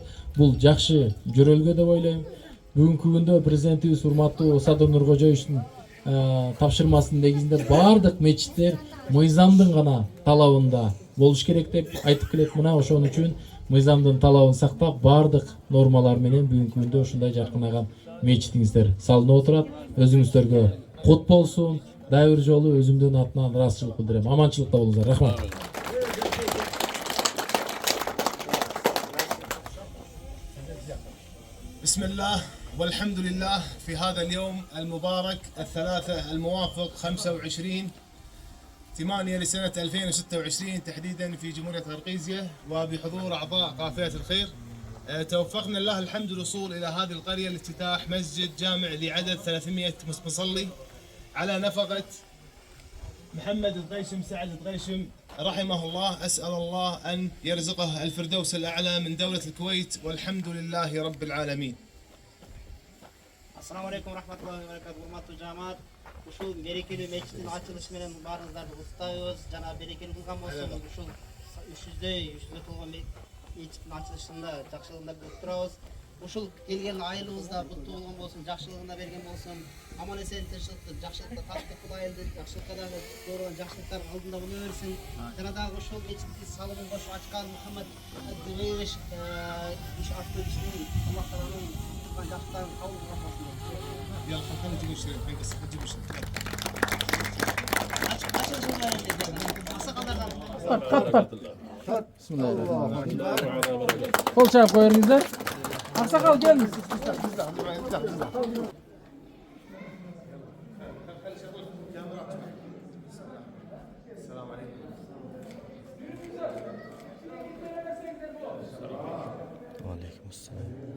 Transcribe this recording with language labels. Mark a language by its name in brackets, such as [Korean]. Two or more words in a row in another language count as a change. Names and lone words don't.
[Kyrgyz] Бул жакшы жөрөлгө деп ойлойм. Бүгүнкү күндө президентибиз урматтуу Садыр Нуркожоевичтин тапшырмасынын негизинде бардык мечиттер мыйзамдын гана талабында болуш керек деп айтып келет. Мына ошон үчүн мыйзамдын талабын сактап, бардык нормалар менен бүгүнкү күндө ушундай жаркыраган мечитиңиздер салынып отурат. Өзүңүздөргө кут болсун. Дагы бир жолу өзүмдүн атынан ыраазычылык билдирем. Аманчылыкта болуңуздар. Рахмат. [Arabic] بسم الله والحمد لله في هذا اليوم المبارك الثلاثة الموافق 25/8 لسنة 2026 تحديدا في جمهورية قرقيزية وبحضور أعضاء قافلة الخير. توفقنا لله الحمد الوصول إلى هذه القرية لافتتاح مسجد جامع لعدد 300 مصلي على نفقة محمد الغيشم سعد الغيشم رحمه الله. أسأل الله أن يرزقه الفردوس الأعلى من دولة الكويت والحمد لله رب العالمين. السلام عليكم ورحمة الله وبركاته. [Kyrgyz] Урматтуу жамаат, ушул берекелүү меджлистин ачылышы менен баарыңыздарды куттайбыз. Жана берекелүү кылган болсун. Ушул 300 толгон мечиттин ачылышында жакшылыгында күтүп турабыз. Ушул келген айылыбызда куттуу болгон болсун, жакшылыгында берген болсун. Аман эсен тынччылыкты, жакшылыкты каттык кыл айылды, жакшылыкка дагы көргөн жакшылыктар алдында боло берсин. Жана дагы ушул мечитти салымын кошуп ачкан Мухаммад Аддевеш иш аттуу ишин Аллах Тааланын жактан кабыл кылсын. [Arabic] يا خلينا نجيب الشريف حق الصحة نجيب الشريف. بسم الله الرحمن الرحيم. [Turkish] Kol çay koyarınızlar. Aksakal gelin. Aleykümselam.